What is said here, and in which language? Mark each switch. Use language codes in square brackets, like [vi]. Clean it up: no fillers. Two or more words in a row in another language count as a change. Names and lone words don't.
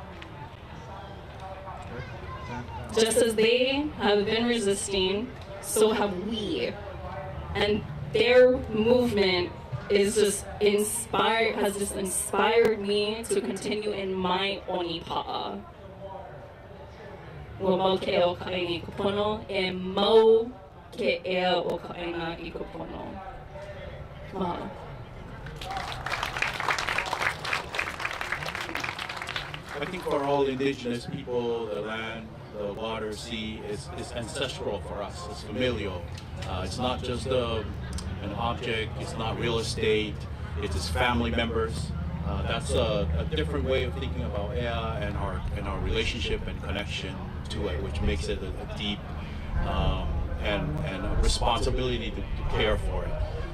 [en] Just as they have been resisting, so have we. And their movement is just has just inspired me to continue in my onipa'a. [haw] Wa mau ke ea o ka aina I kupono, e mau ke ea o ka aina I kupono. [en] Mahalo. I think for all indigenous people, the land, the water, sea is ancestral for us. It's familial. It's not just an object. It's not real estate. It is family members. That's a different way of thinking about ea and our relationship and connection to it, which makes it a deep and a responsibility to care for it.